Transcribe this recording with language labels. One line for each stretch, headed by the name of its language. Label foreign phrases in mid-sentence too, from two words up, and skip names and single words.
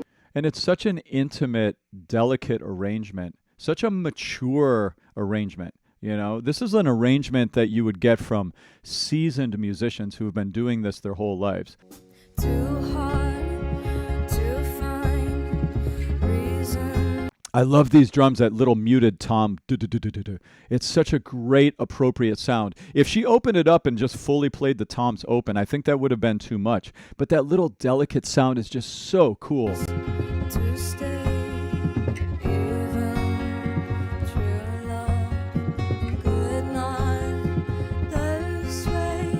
English: And it's such an intimate, delicate arrangement, such a mature arrangement. You know, this is an arrangement that you would get from seasoned musicians who have been doing this their whole lives. Too hard to find reason. I love these drums, that little muted tom. Du-du-du-du-du-du. It's such a great, appropriate sound. If she opened it up and just fully played the toms open, I think that would have been too much. But that little delicate sound is just so cool. To stay even true love could not persuade.